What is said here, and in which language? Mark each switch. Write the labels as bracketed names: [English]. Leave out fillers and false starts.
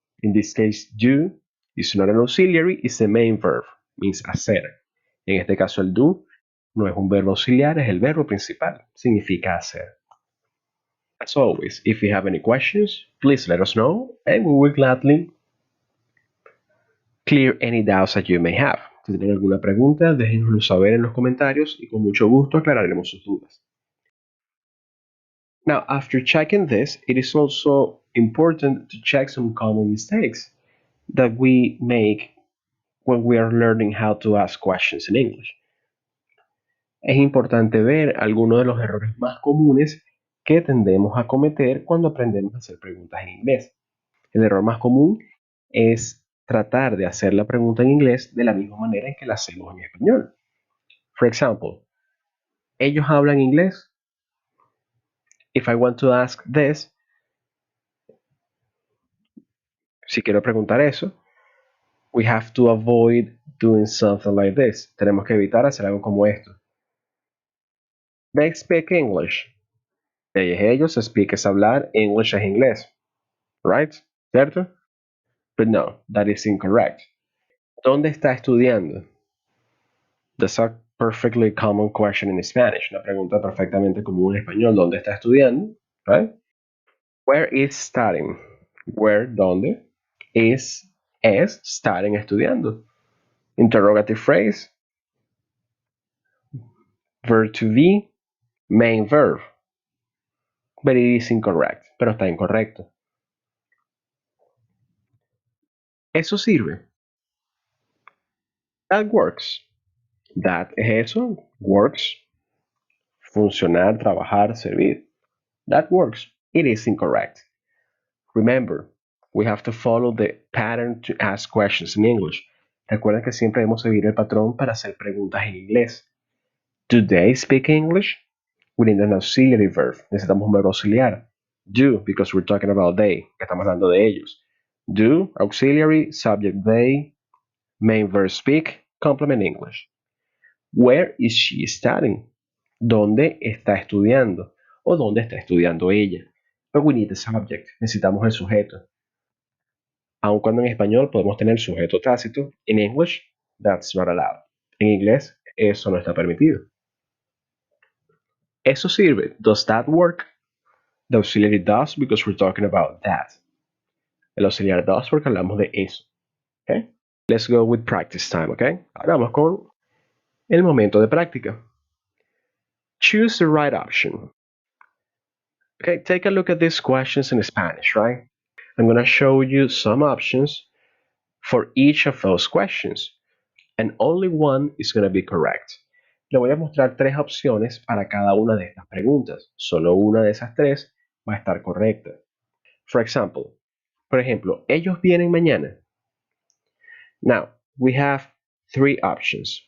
[English] In this case, do is not an auxiliary, it's the main verb, means hacer. [Spanish] En este caso, el do no es un verbo auxiliar, es el verbo principal, significa hacer. [English] As always, if you have any questions, please let us know, and we will gladly clear any doubts that you may have. [Spanish] Si tienen alguna pregunta, déjenoslo saber en los comentarios y con mucho gusto aclararemos sus dudas. [English] Now, after checking this, it is also important to check some common mistakes that we make when we are learning how to ask questions in English. [Spanish] Es importante ver algunos de los errores más comunes que tendemos a cometer cuando aprendemos a hacer preguntas en inglés. El error más común es tratar de hacer la pregunta en inglés de la misma manera en que la hacemos en español. [English] For example, [Spanish] ¿ellos hablan inglés? [English] If I want to ask this, si quiero preguntar eso, we have to avoid doing something like this. [Spanish] Tenemos que evitar hacer algo como esto. [English] They speak English. [Spanish] Ellos speak es hablar, English es inglés. [English] Right? [Spanish] ¿Cierto? [English] But no, that is incorrect. [Spanish] ¿Dónde está estudiando? [English] That's a perfectly common question in Spanish. [Spanish] Una pregunta perfectamente común en español. ¿Dónde está estudiando? [English] Right? Where is studying? Where, ¿dónde? Is, es, studying, estudiando. Interrogative phrase. Verb to be, main verb. But it is incorrect. [Spanish] Pero está incorrecto. Eso sirve. [English] That works. That es eso. Works. [Spanish] Funcionar, trabajar, servir. [English] That works. It is incorrect. Remember, we have to follow the pattern to ask questions in English. [Spanish] Recuerda que siempre debemos seguir el patrón para hacer preguntas en inglés. [English] Do they speak English? We need an auxiliary verb. [Spanish] Necesitamos un verbo auxiliar. [English] Do, because we're talking about they, [Spanish] que estamos hablando de ellos. [English] Do, auxiliary, subject they, main verb speak, complement English. Where is she studying? [Spanish] ¿Dónde está estudiando? ¿O dónde está estudiando ella? [English] But we need the subject. [Spanish] Necesitamos el sujeto. Aun cuando en español podemos tener sujeto tácito, [English] in English, that's not allowed. [Spanish] En inglés, eso no está permitido. Eso sirve. [English] Does that work? The auxiliary does because we're talking about that. [Spanish] El auxiliar does porque hablamos de eso. [English] Okay? Let's go with practice time, okay? [Spanish] Ahora vamos con el momento de práctica. [English] Choose the right option. Okay, take a look at these questions in Spanish, right? I'm going to show you some options for each of those questions, and only one is going to be correct. [Spanish] Le voy a mostrar tres opciones para cada una de estas preguntas. Solo una de esas tres va a estar correcta. [English] For example, [Spanish] por ejemplo, ellos vienen mañana. [English] Now, we have three options.